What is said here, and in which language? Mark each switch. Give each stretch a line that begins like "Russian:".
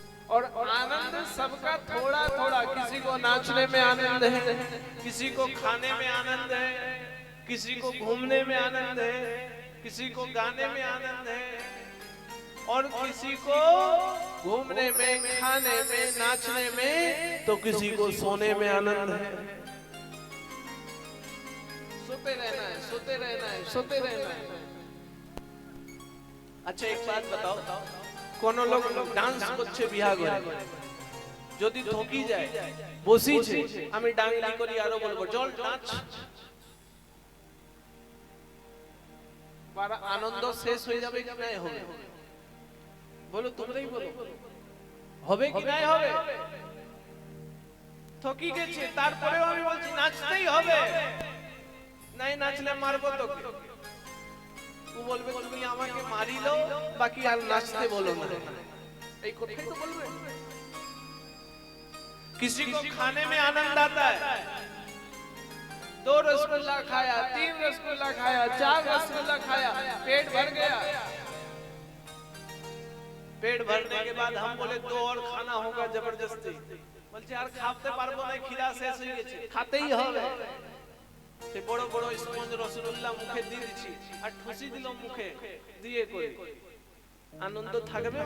Hindi: और आनंद सबका थोड़ा थोड़ा, किसी को नाचने में आनंद है, किसी को खाने में आनंद है, किसी को घूमने में आनंद है, किसी को गाने में आनंद है, और किसी को घूमने में, खाने में, नाचने में, तो किसी को सोने में आनंद है। सोते रहना है, सोते रहना है, सोते रहना है। अच्छा एक बात बताओ,
Bangla: कोनो लोग डांस করছে বিয়া ঘরে, যদি ঠকি যায় বসিছে, আমি ডাংলি করি আরো বলবো চল নাচ, पर আনন্দ শেষ হয়ে যাবে কি নাই হবে? বলো তোমরাই বলো, হবে কি নাই হবে? ঠকি গেছে, তারপরেও আমি বলছি নাচতেই হবে, নাই নাচলে মারবো তোকে। ও বলবে তুমি আমাকে মারিলো, বাকি আর নাচতে বলো না, এই কথাই তো বলবে।
Hindi: किसी को खाने में आनंद आता है, 2 रसगुल्ला खाया, 3 रसगुल्ला खाया, 4 रसगुल्ला खाया, पेट भर गया। पेट भरने के बाद हम बोले 2 और खाना होगा जबरदस्ती,
Bangla: বলছে আর খাওয়াতে পারবো না, খিদা শেষ হয়ে গেছে, খাতেই হবে। সে বড় বড় স্পঞ্জ রসগোল্লা মুখে দিয়ে দিছি, আর ঠুসি দিল মুখে দিয়ে কই আনন্দ থাকবে?